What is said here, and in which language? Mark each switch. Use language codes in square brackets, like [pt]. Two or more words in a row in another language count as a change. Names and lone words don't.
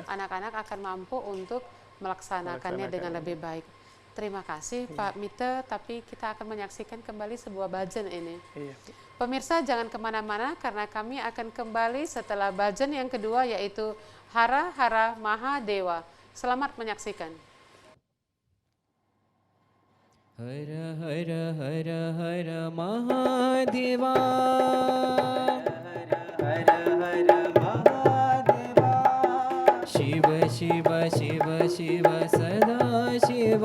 [id] anak-anak akan mampu untuk melaksanakannya dengan lebih baik. Terima kasih Pak Mita, tapi kita akan menyaksikan kembali sebuah bhajan ini. Iya. Pemirsa jangan kemana-mana karena kami akan kembali setelah bhajan yang kedua yaitu Hara Hara Mahadewa. Selamat menyaksikan. [sa] Hara Hara Hara Hara Mahadeva. Hara Hara Mahadeva. Shiva Shiva Shiva Shiva Sada Shiva.